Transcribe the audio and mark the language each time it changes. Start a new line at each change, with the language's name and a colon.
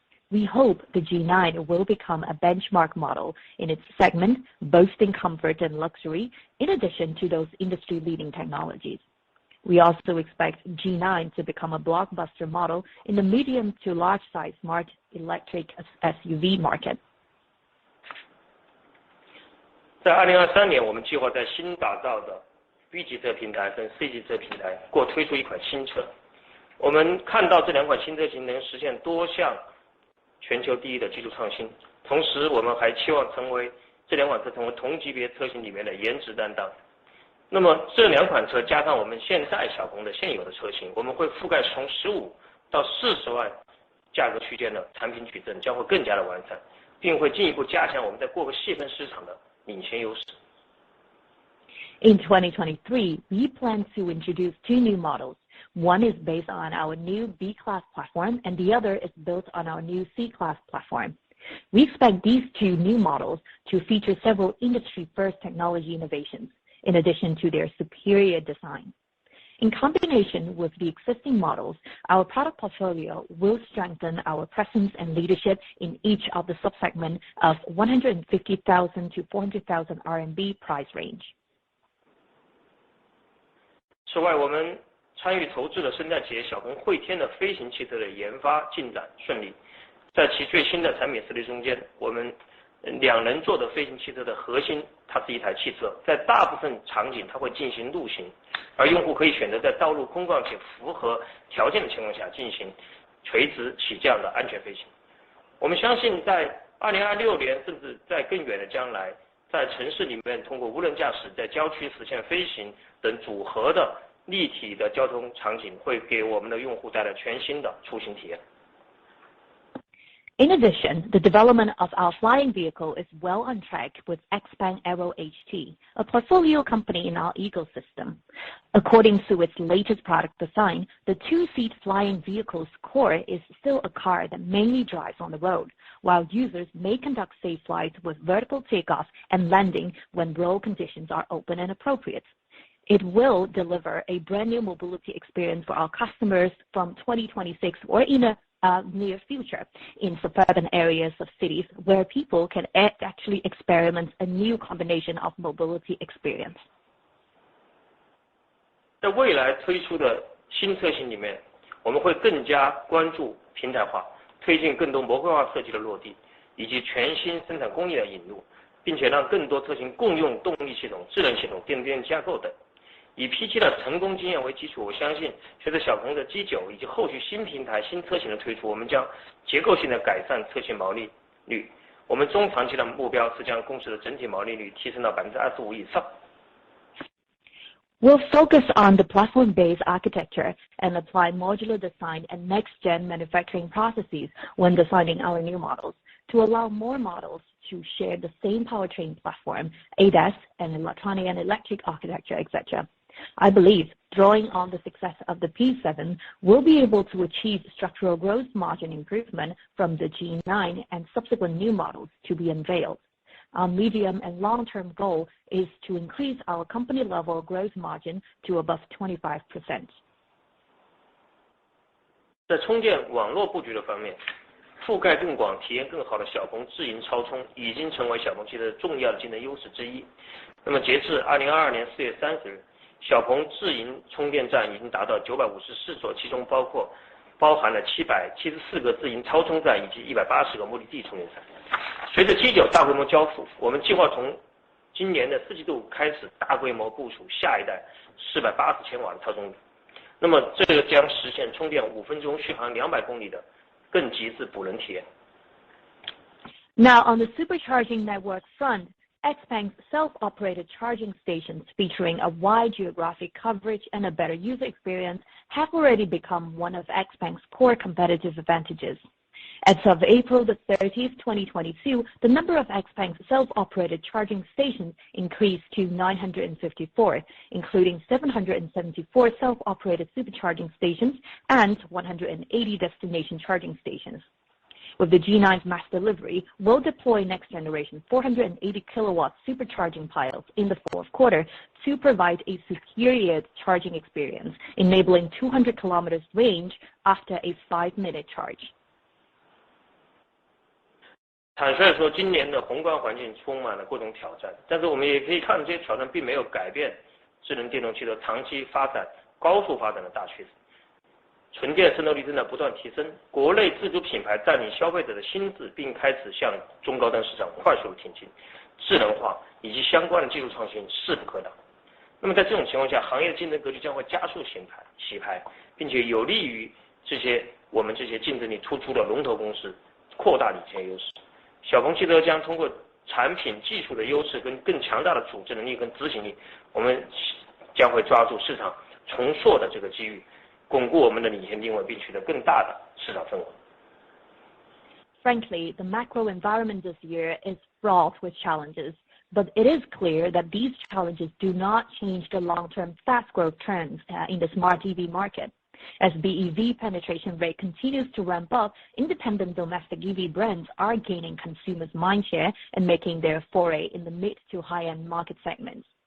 English: We hope the G9 will become a benchmark model in its segment, boasting comfort and luxury, in addition to those industry-leading technologies. We also expect G9 to become a blockbuster model in the medium to large size smart electric SUV market.
Chinese: 在2023年，我们计划在新打造的 B 级车平台跟 C 级车平台各推出一款新车。我们看到这两款新车型能实现多项全球第一的技术创新，同时我们还期望这两款车成为同级别车型里面的颜值担当。那么这两款车加上我们现在小鹏的现有的车型，我们会覆盖从15到40万价格区间的产品矩阵，将会更加的完善，并会进一步加强我们在各个细分市场的领先优势。
English: In 2023, we plan to introduce two new models. One is based on our new B-Class platform, and the other is built on our new C-Class platform. We expect these two new models to feature several industry-first technology innovations, in addition to their superior design. In combination with the existing models, our product portfolio will strengthen our presence and leadership in each of the subsegment of 150,000 to 400,000 RMB price range.
Chinese: 此外，我们参与投资的生态企业小鹏汇天的飞行汽车的研发进展顺利，在其最新的产品设计中间，我们两人座的飞行汽车的核心，它是一台汽车，在大部分场景它会进行路行，而用户可以选择在道路空旷且符合条件的情况下进行垂直起降的安全飞行。我们相信在2026年甚至在更远的将来，在城市里面通过无人驾驶在郊区实现飞行等组合的立体的交通场景，会给我们的用户带来全新的出行体验。
English: In addition, the development of our flying vehicle is well on track with XPeng Aero HT, a portfolio company in our ecosystem. According to its latest product design, the two-seat flying vehicle's core is still a car that mainly drives on the road, while users may conduct safe flights with vertical takeoff and landing when road conditions are open and appropriate. It will deliver a brand new mobility experience for our customers from 2026 or in a near future in suburban areas of cities where people can actually experiment a new combination of mobility experience.
Chinese: 在未来推出的新车型里面，我们会更加关注平台化，推进更多模块化设计的落地，以及全新生产工艺的引入，并且让更多车型共用动力系统、智能系统、电电架构等。以 P7 的成功经验为基础，我相信随着小鹏的 G9 以及后续新平台、新车型的推出，我们将结构性的改善车型毛利率。我们中长期的目标是将公司的整体毛利率提升到 25% 以上。
English: We'll focus on the platform-based architecture and apply modular design and next-gen manufacturing processes when designing our new models to allow more models to share the same powertrain platform, ADAS, and electronic and electric architecture, etc. I believe, drawing on the success of the P7, we'll be able to achieve structural gross margin improvement from the G9 and subsequent new models to be unveiled. Our medium and long-term goal is to increase our company-level gross margin to above 25%.
Chinese: 在充电网络布局的方面，覆盖更广、体验更好的小鹏智营超充已经成为小鹏汽车重要的竞争优势之一。那么截至2022年4月30日，小鹏智营充电站已经达到954所，其中包含了774个智营超充站以及180个目的地充电站。随着 G9 大规模交付，我们计划从今年的4季度开始大规模部署下一代480千瓦的超充率。那么这个将实现充电5分钟续航200公里的更极致补能体验。
English: Now on the supercharging network front, XPeng's self-operated charging stations featuring a wide geographic coverage and a better user experience have already become one of XPeng's core competitive advantages. As of April 30th, 2022, the number of XPeng's self-operated charging stations increased to 954, including 774 self-operated supercharging stations and 180 destination charging stations. With the G9's mass delivery, we'll deploy next generation 480 kilowatt supercharging piles in the fourth quarter to provide a superior charging experience, enabling 200 kilometers range after a 5-minute charge.
Chinese: 坦率说，今年的宏观环境充满了各种挑战，但是我们也可以看，这些挑战并没有改变智能电动汽车长期发展、高速发展的大趋势。纯电渗透率正在不断提升，国内自主品牌占领消费者的心智，并开始向中高端市场快速的挺进。智能化以及相关的技术创新势不可挡。那么在这种情况下，行业的竞争格局将会加速洗牌，并且有利于我们这些竞争力突出的龙头公司扩大领先优势。小鹏汽车将通过产品技术的优势跟更强大的组织能力跟执行力，我们将会抓住市场重塑的这个机遇，巩固我们的领先定位，并取得更大的市场份额。
English: Frankly, the macro environment this year is fraught with challenges, but it is clear that these challenges do not change the long-term fast growth trends in the smart EV market. As BEV penetration rate continues to ramp up, independent domestic EV brands are gaining consumers' mindshare and making their foray in the mid to high-end market segments.